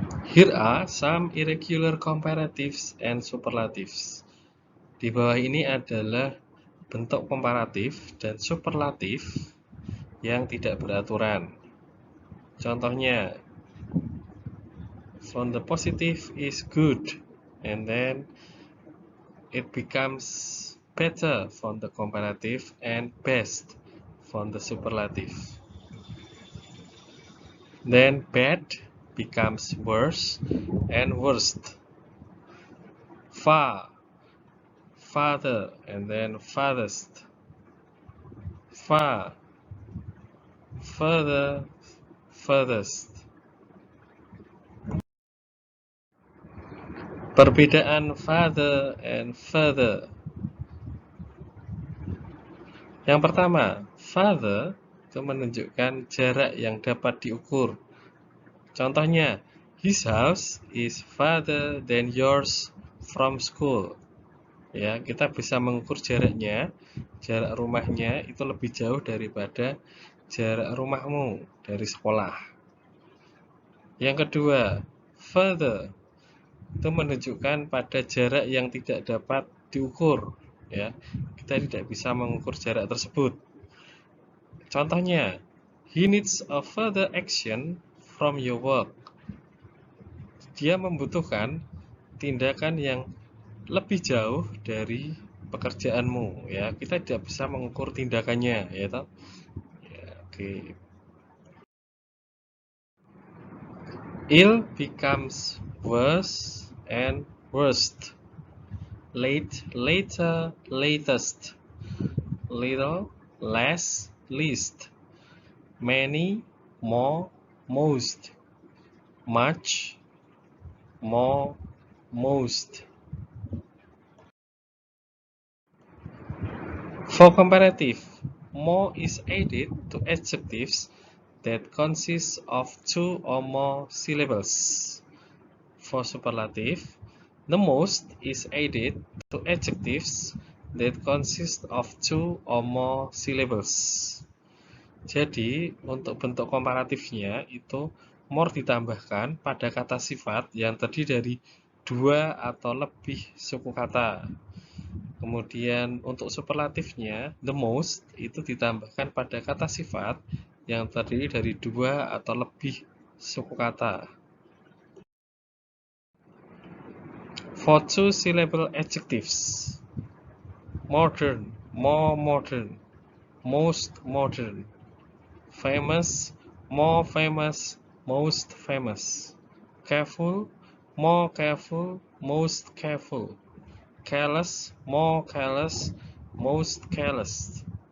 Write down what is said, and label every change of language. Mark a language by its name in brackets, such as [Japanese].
[English] Here are some irregular comparatives and superlatives. [Indonesian] Di bawah ini adalah bentuk komparatif dan superlatif yang tidak beraturan. Contohnya, [English] from the positive is good, and then it becomes better from the comparative and best from the superlative. Then bad becomes worse and worst. Far, farther, and then farthest. Far, further, furthest. [Indonesian] Perbedaan farther and further. Yang pertama, farther itu menunjukkan jarak yang dapat diukur. Contohnya, [English] his house is farther than yours from school. [Indonesian] Ya, kita bisa mengukur jaraknya, jarak rumahnya itu lebih jauh daripada jarak rumahmu dari sekolah. Yang kedua, further itu menunjukkan pada jarak yang tidak dapat diukur. Ya, kita tidak bisa mengukur jarak tersebut. Contohnya, [English] he needs a further action from your work. [Indonesian] dia membutuhkan tindakan yang lebih jauh dari pekerjaanmu, ya. Kita tidak bisa mengukur tindakannya, ya toh. Ya, oke. [English] Ill becomes worse and worst. Late, later, latest. Little, less, least. Many, more, most. Much, more, most. For comparative, more is added to adjectives that consist of 2 or more syllables. For superlative, the most is added to adjectives that consist of 2 or more syllables. [Indonesian] Jadi, untuk bentuk komparatifnya itu more ditambahkan pada kata sifat yang terdiri dari 2 atau lebih suku kata. Kemudian untuk superlatifnya, the most itu ditambahkan pada kata sifat yang terdiri dari 2 atau lebih suku kata. [English] For two-syllable adjectives, modern, more modern, most modern, famous, more famous, most famous, careful, more careful, most careful, careless, more careless, most careless.